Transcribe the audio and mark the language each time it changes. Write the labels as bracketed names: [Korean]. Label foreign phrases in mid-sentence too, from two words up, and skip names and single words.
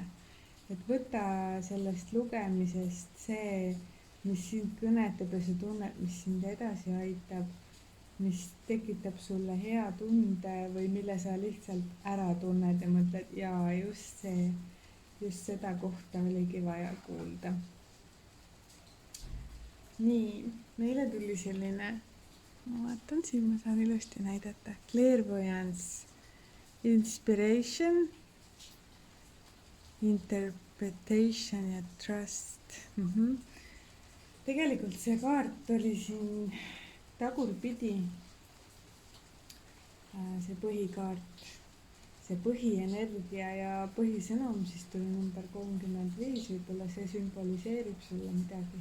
[Estonian] Et võta sellest lugemisest see, mis sind kõnetab ja sa tunned, mis sind edasi aitab, mis tekitab sulle hea tunde või mille sa lihtsalt ära tunned ja mõtled, jaa, just seda kohta oligi vaja kuulda. Nii, meile tuli selline, ma vaatan siin, ma saan ilusti näidata, [English] clairvoyance, inspiration, interpretation ja trust. [Estonian] Tegelikult see kaart oli siin tagurpidi, see põhikaart. See põhienergia ja põhisõnum, siis tuli number 35, võib-olla see sümboliseerib sulle midagi.